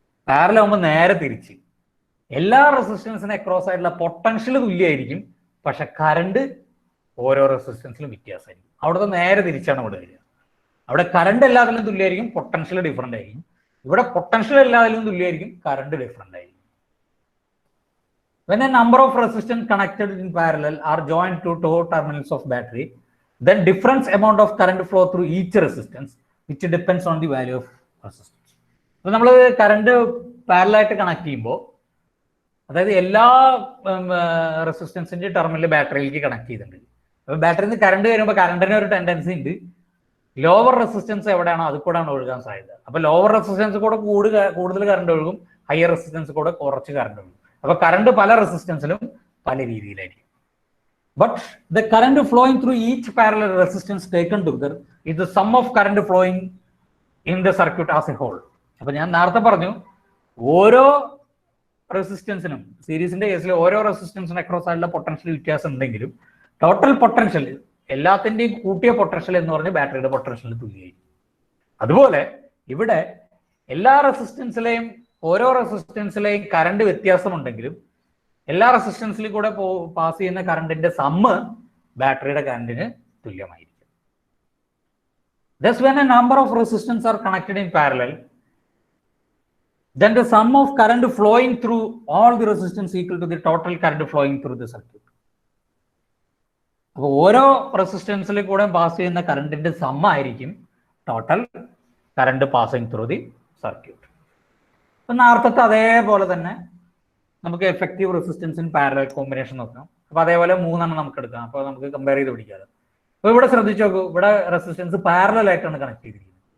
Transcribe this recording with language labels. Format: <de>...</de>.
<ml>Parallel നേരെ തിരിച്ച് എല്ലാ റെസിസ്റ്റൻസിനും അക്രോസ് ആയിട്ടുള്ള പൊട്ടൻഷ്യൽ തുല്യമായിരിക്കും, പക്ഷെ കറണ്ട് ഓരോ റെസിസ്റ്റൻസിലും വ്യത്യാസമായിരിക്കും. അവിടുത്തെ നേരെ തിരിച്ചാണ് ഇവിടെ വരിക. അവിടെ കറണ്ട് എല്ലാത്തിലും തുല്യമായിരിക്കും, പൊട്ടൻഷ്യൽ ഡിഫറെന്റ് ആയിരിക്കും. ഇവിടെ പൊട്ടൻഷ്യൽ എല്ലാത്തിലും തുല്യമായിരിക്കും, കറണ്ട് ഡിഫറെന്റ് ആയിരിക്കും.</ml> <en>When a number of resistors connected in parallel are joined to two terminals of battery, then different amount of current flow through each resistance, which depends on the value of resistance.</en> <ml>So, നമ്മൾ current parallel ആയിട്ട് connect ചെയ്യുമ്പോൾ, അതായത് എല്ലാ റെസിസ്റ്റൻസിന്റെ terminal ബാറ്ററിയിലേക്ക് connect ചെയ്തിട്ടുണ്ട്. അപ്പൊ ബാറ്ററിയിൽ നിന്ന് കറണ്ട് വരുമ്പോൾ കറണ്ടിന് ഒരു ടെൻഡൻസി ഉണ്ട്, ലോവർ റെസിസ്റ്റൻസ് എവിടെയാണോ അത് കൂടെയാണ് ഒഴുകാൻ സാധ്യത. അപ്പൊ ലോവർ റെസിസ്റ്റൻസ് കൂടെ കൂടുതൽ കറണ്ട് ഒഴുകും, ഹയർ റെസിസ്റ്റൻസ് കൂടെ കുറച്ച് കറണ്ട് ഒഴുകും. അപ്പൊ കറണ്ട് പല റെസിസ്റ്റൻസിലും പല രീതിയിലായിരിക്കും.</ml> <en>But the current flowing through each parallel resistance taken together is the sum of current flowing in the circuit as a whole.</en> <ml>അപ്പൊ ഞാൻ നേരത്തെ പറഞ്ഞു, ഓരോ റെസിസ്റ്റൻസിനും, സീരീസിന്റെ കേസിൽ ഓരോ റെസിസ്റ്റൻസിനും അക്രോസ് ആയിട്ടുള്ള പൊട്ടൻഷ്യൽ വ്യത്യാസം ഉണ്ടെങ്കിലും ടോട്ടൽ പൊട്ടൻഷ്യൽ എല്ലാത്തിന്റെയും കൂട്ടിയ പൊട്ടൻഷ്യൽ എന്ന് പറഞ്ഞ് ബാറ്ററിയുടെ പൊട്ടൻഷ്യൽ തുല്യമായിരിക്കും. അതുപോലെ ഇവിടെ എല്ലാ റെസിസ്റ്റൻസിലെയും ഓരോ റെസിസ്റ്റൻസിലെയും കറണ്ട് വ്യത്യാസമുണ്ടെങ്കിലും എല്ലാ റെസിസ്റ്റൻസിലും കൂടെ പാസ് ചെയ്യുന്ന കറണ്ടിന്റെ സമ്മ് ബാറ്ററിയുടെ കറണ്ടിന് തുല്യമായിരിക്കും.</ml> <en>Thus, when a number of resistors are connected in parallel, then the sum of current flowing through all the resistance equal to the total current flowing through the circuit.</en> <ml>അപ്പോൾ ഓരോ റെസിസ്റ്റൻസിൽ കൂടെ pass ചെയ്യുന്ന കറണ്ടിന്റെ സമ്മ ആയിരിക്കും</ml> <en>Total current passing through the circuit.</en> <ml>അപ്പൊ നേരത്തെ അതേപോലെ തന്നെ നമുക്ക് effective resistance in parallel combination നോക്കാം. അപ്പൊ അതേപോലെ മൂന്നെണ്ണം നമുക്ക് എടുക്കാം. അപ്പൊ നമുക്ക് കമ്പയർ ചെയ്ത് പിടിക്കാതെ. അപ്പൊ ഇവിടെ ശ്രദ്ധിച്ചു നോക്കൂ, ഇവിടെ റെസിസ്റ്റൻസ് പാരലൽ ആയിട്ടാണ് കണക്ട് ചെയ്തിരിക്കുന്നത്.</ml>